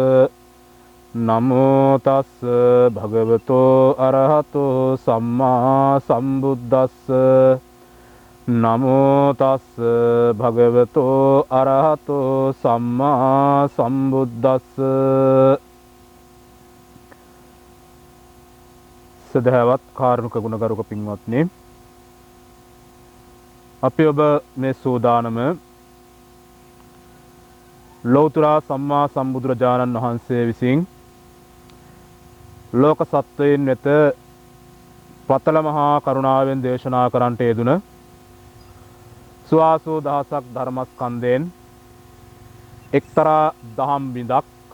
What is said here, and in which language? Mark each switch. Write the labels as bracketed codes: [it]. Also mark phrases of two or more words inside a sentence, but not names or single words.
[pi] නමෝ තස්ස භගවතෝ අරහතෝ සම්මා සම්බුද්දස්ස නමෝ තස්ස භගවතෝ අරහතෝ සම්මා සම්බුද්දස්ස. [si] සදහවත් කාරුණික ගුණගරුක පින්වත්නි, අපි ඔබ මේ සූදානම ලෞතර සම්මා සම්බුදුරජාණන් වහන්සේ විසින් ලෝක සත්වයන් වෙත පතල මහා කරුණාවෙන් දේශනා කරන්නට යෙදුන සුවාසෝ දහසක් ධර්මස්කන්ධයෙන් එක්තරා දහම් බිඳක්